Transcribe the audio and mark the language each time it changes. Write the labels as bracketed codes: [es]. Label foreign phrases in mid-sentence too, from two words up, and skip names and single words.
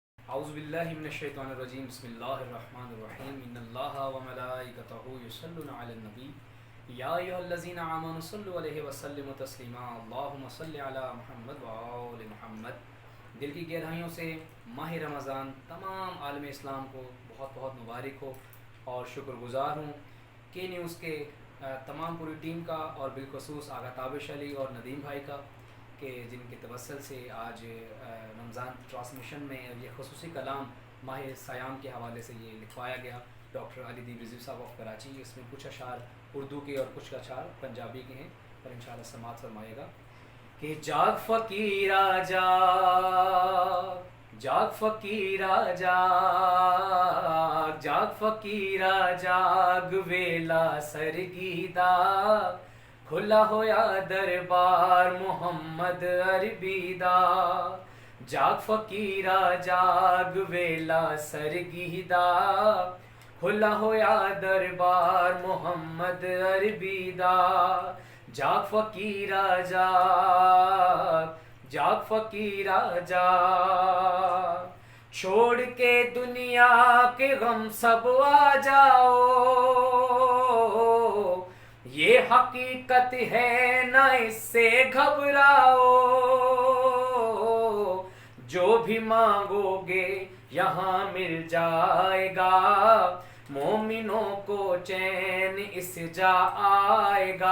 [ar] أعوذ بالله من الشيطان الرجيم بسم الله الرحمن الرحيم إن الله وملائكته يصلون على النبي يا أيها الذين آمنوا صلوا عليه وسلموا تسليما اللهم صل على محمد وآل محمد. [ur] دل کی گہرائیوں سے ماہ رمضان تمام عالم اسلام کو بہت بہت مبارک ہو اور شکرگزار ہوں کے نیوز کے تمام پوری ٹیم کا اور بالخصوص آغا تابش علی اور ندیم بھائی کا کہ جن کے توسل سے آج رمضان ٹرانسمیشن میں یہ خصوصی کلام ماہ صیام کے حوالے سے یہ لکھوایا گیا ڈاکٹر علی دین رضوی صاحب آف کراچی. اس میں کچھ اشعار اردو کے اور کچھ اشعار پنجابی کے ہیں، پر ان شاء اللہ سماعت فرمائے گا کہ [pa] جاگ فقیرا جاگ، جاگ فقیرا جاگ، جاگ فقیرا جاگ، ویلا سرگی دا کھلا ہویا دربار محمد عربی دا. جاگ فقیرا جاگ، ویلا سرگی دا کھلا ہویا دربار محمد عربی دا. جاگ فقیرا جاگ، جاگ فقیرا جاگ, [ur] چھوڑ کے دنیا کے غم سب آ جاؤ، یہ حقیقت ہے نا اس سے گھبراؤ. جو بھی مانگو گے یہاں مل جائے گا، مومنوں کو چین اس جا آئے گا.